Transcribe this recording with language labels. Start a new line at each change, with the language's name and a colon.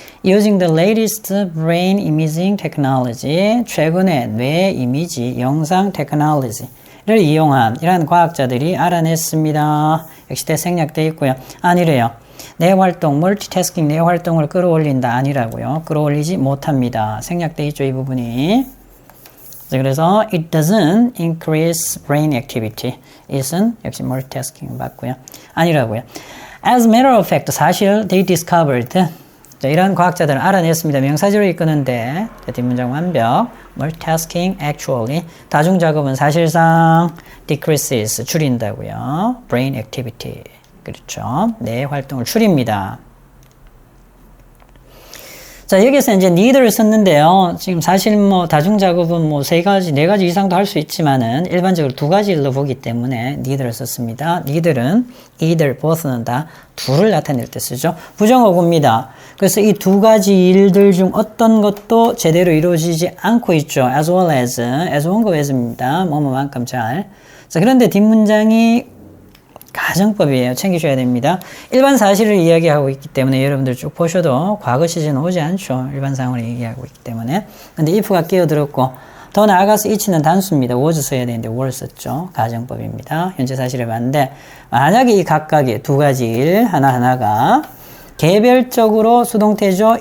Korean: Using the latest brain imaging technology, 최근의 뇌 이미지 영상 테크놀로지를 이용한 이러한 과학자들이 알아냈습니다. 역시 대생략되어 있고요. 아니래요. 뇌 활동, 멀티태스킹 뇌 활동을 끌어올린다 아니라고요. 끌어올리지 못합니다. 생략되어 있죠, 이 부분이.
English: 그래서 it doesn't increase brain activity. it은 역시 multitasking 맞고요. 아니라고요. As a matter of fact, 사실 they discovered
Korean: 자, 이런 과학자들은 알아냈습니다. 명사절을 이끄는데 뒷문장 완벽. Multitasking actually 다중작업은 사실상 decreases 줄인다고요.
English: Brain activity 그렇죠.
Korean: 뇌 활동을 줄입니다. 자, 여기서 이제 need를 썼는데요. 지금 사실 뭐 다중작업은 뭐 3가지, 4가지 이상도 할 수 있지만은 일반적으로 2가지 일로 보기 때문에 need를 썼습니다. need는 either, both는 다 둘을 나타낼 때 쓰죠. 부정어구입니다. 그래서 이 2가지 일들 중 어떤 것도 제대로 이루어지지 않고 있죠. as well as 원급 as입니다. 뭐뭐만큼 잘. 자, 그런데 뒷문장이 가정법이에요. 챙기셔야 됩니다. 일반 사실을 이야기하고 있기 때문에 여러분들 쭉 보셔도 과거 시제는 오지 않죠. 일반 상황을 얘기하고 있기 때문에. 근데 if가 끼어들었고 더 나아가서 it는 단수입니다. was 써야 되는데 were 썼죠. 가정법입니다. 현재 사실을 봤는데 만약에 이 각각의 2가지 일 하나하나가 개별적으로 수동태죠.